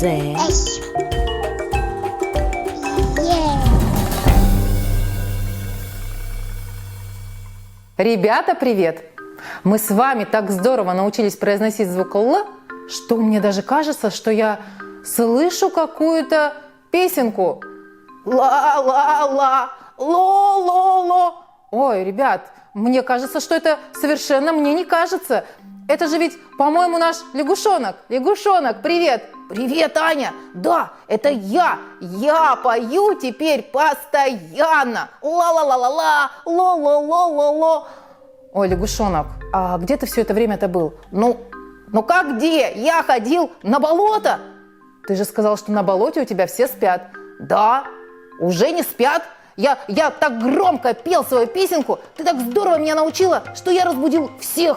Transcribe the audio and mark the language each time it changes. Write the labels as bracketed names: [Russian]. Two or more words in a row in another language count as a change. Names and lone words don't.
[Russian] С. Е. Ребята, привет! Мы с вами так здорово научились произносить звук «л», что мне даже кажется, что я слышу какую-то песенку. Ла-ла-ла, ло-ло-ло. Ой, ребят, мне кажется, что это совершенно мне не кажется. Это же ведь, по-моему, наш лягушонок. Лягушонок, привет! Привет, Аня! Да, это я! Я пою теперь постоянно! Ла-ла-ла-ла-ла, ло-ло-ло-ло-ло. Ой, лягушонок, а где ты все это время-то был? Ну как где? Я ходил на болото! Ты же сказал, что на болоте у тебя все спят. Да, уже не спят. Я так громко пел свою песенку, ты так здорово меня научила, что я разбудил всех.